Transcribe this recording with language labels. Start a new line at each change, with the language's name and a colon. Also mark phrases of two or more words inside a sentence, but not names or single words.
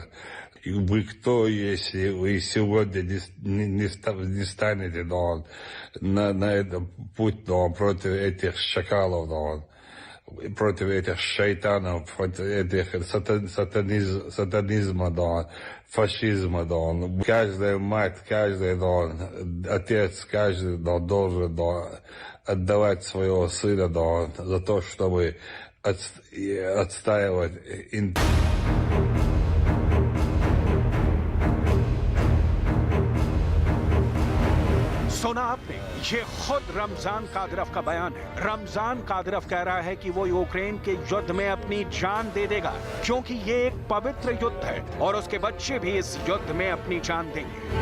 Russian: Вы кто, если вы сегодня не станете на этот путь против этих шакалов, против этих шайтанов, против этих сатанизма, фашизма, каждая мать, каждый отец, каждый должен отдавать своего сына за то, чтобы отстаивать
Hindi: सुना आपने, ये खुद रमजान कादिरव का बयान है। रमजान कादिरव कह रहा है कि वो यूक्रेन के युद्ध में अपनी जान दे देगा, क्योंकि ये एक पवित्र युद्ध है और उसके बच्चे भी इस युद्ध में अपनी जान देंगे।